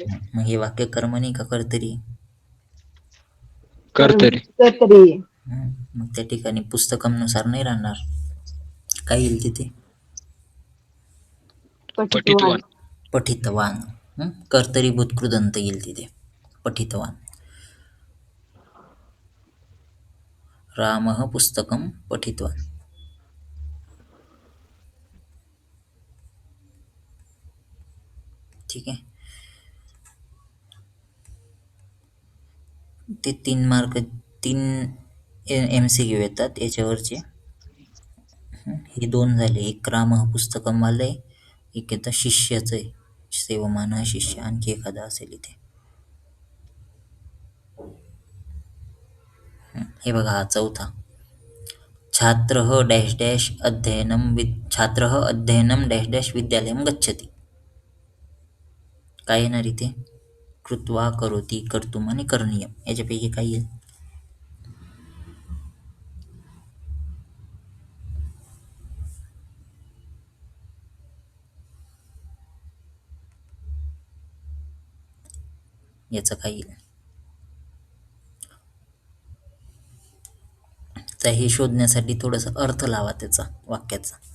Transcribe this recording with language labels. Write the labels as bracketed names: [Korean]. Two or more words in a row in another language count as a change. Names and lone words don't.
[Marathi] मग हे वाक्य कर्मणी का कर्तरी. कर्तरी. मग त्या ठिकाणी पुस्तकमनुसार नाही राहणार. काय येईल तिथे. पठितवान. पठितवान. कर्तरी भूतकृदंत येईल तिथे. [Sanskrit] पठितवान. रामः पुस्तकं पठितवान. [Marathi] ठीक आहे. ते 3 मार्क 3 MCQ येतात याच्यावरचे. हे 2 झाले. एक [Sanskrit] रामः पुस्तकं [Marathi] वालंय, एक येतं शिष्याचं आहे. [Sanskrit] सेवमानः शिष्य. [Marathi] आणखी एखादा असेल इथे. हे बघा हा चौथा. [Sanskrit] छात्रः [English] dash dash [Sanskrit] छात्रः अध्ययनं [English] dash dash [Sanskrit] विद्यालयं गच्छति. [Marathi] काय येणार इथे. [Sanskrit] कृत्वा, करोति, कर्तुम् आणि करणीयम. [Marathi] याच्यापैकी काय येईल. याचं काय येईल. तर हे शोधण्यासाठी थोडासा अर्थ लावा त्याचा वाक्याचा.